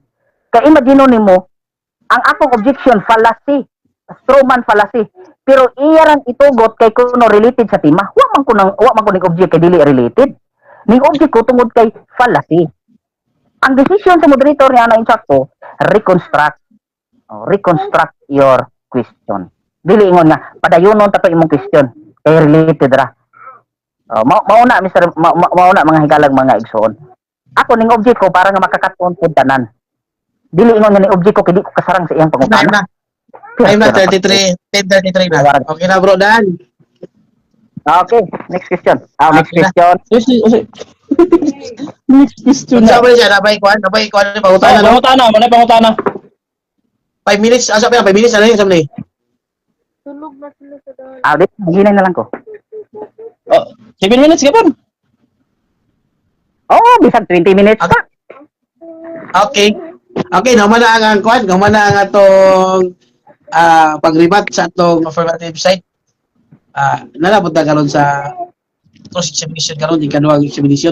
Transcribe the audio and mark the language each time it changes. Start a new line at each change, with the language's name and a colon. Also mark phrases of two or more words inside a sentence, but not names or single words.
Cebuano: Kay imagine nimo ang akong
English: objection fallacy, strawman fallacy.
Cebuano: Pero iya rang itugot kay kuno related sa tema. Wa man ko ning object kay dili related. Ning object ko tungod kay fallacy. Ang decision sa moderator niya na insakto,
English: reconstruct your question.
Cebuano: Dili ingon nga padayonon ta to imong question kay related ra. Mauna Mr. Mauna mga hikalag mga igsoon. Ako ning object ko para nga makakaton pud tanan. Dili ingon nga ning object ko kay di ko kasarang sa iyang pangutana. Time na 10:33 na. Okay na bro Dan.
English: Okay, next question. Next
Cebuano: Okay na.
English: question. Next question
Cebuano: Unsa na. ba siya nabay kuan ni pangutana no? Pangutana, manay pangutana. 5 minutes asa pa 5 minutes
Filipino: ano yung sabi
Cebuano: ni? Dit, ginay na lang ko. 7 minutes ka pon. Bisag 20 minutes pa. Okay. Okay, naman na ang kuan, naman na ang atong pagribat sa atong
English: affirmative side.
Cebuano: Nalabot na karon sa
English: cross examination
Cebuano: karon di kaduhang examination.